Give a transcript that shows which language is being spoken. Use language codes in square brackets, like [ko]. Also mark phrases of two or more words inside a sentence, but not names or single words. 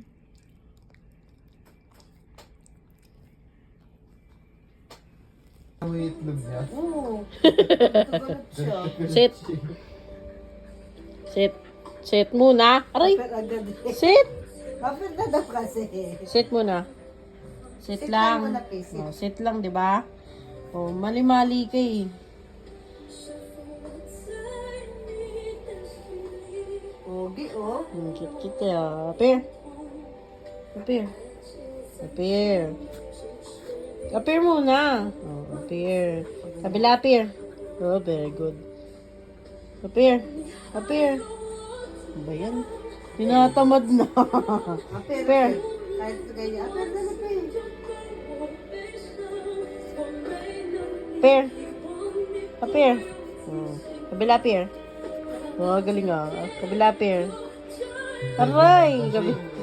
[tl] Ang itlog niya. Oo. Tagalog siya. Sit. Sit. Sit muna. Aray! Kapit agad eh. Sit! Kapit na daw kasi. Sit muna. Sit Sit lang lang. muna, Pi, sit. Oh, sit lang, di ba? Oh, mali-mali ka eh. Pogi, oh. Cute ah. Appear. Appear. Appear. Appear muna. Oh, appear. Kabila, appear. Oh, very good. Appear. Appear. Ano ba yan? Tinatamad na. Apir. Appear. Kahit ganyan. Apir na na, Pi. Appear. Appear. Oh, kabila, appear. Oh, galing ah. Kabila, appear. Aray! Gabi.